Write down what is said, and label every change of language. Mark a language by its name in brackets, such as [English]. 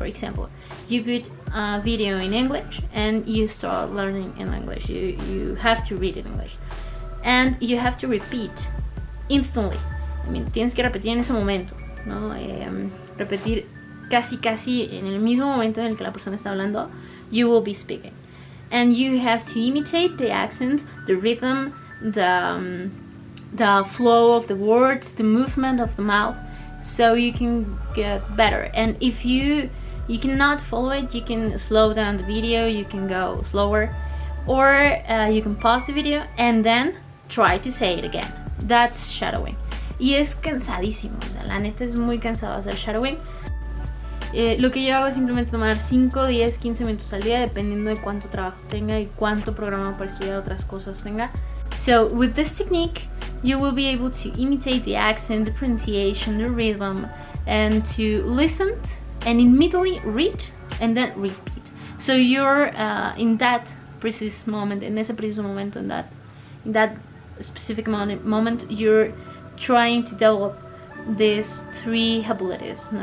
[English] For example, you put a video in English and you start learning in English. You have to read in English and you have to repeat instantly. [Spanish] I mean, tienes que repetir en ese momento, ¿no? Repetir casi en el mismo momento en el que la persona está hablando. [English] You will be speaking and you have to imitate the accent, the rhythm, the flow of the words, the movement of the mouth, so you can get better. And if you cannot follow it, you can slow down the video, you can go slower, or you can pause the video and then try to say it again. That's shadowing. [Spanish] Y es cansadísimo, o sea, la neta es muy cansado hacer shadowing. Lo que yo hago es simplemente tomar 5, 10, 15 minutos al día, dependiendo de cuánto trabajo tenga y cuánto programa para estudiar otras cosas tenga. [English] So with this technique, you will be able to imitate the accent, the pronunciation, the rhythm, and to listen and immediately read and then repeat. So you're in that precise moment, [Spanish] in ese preciso momento, [English] in that specific moment, you're trying to develop these 3 abilities.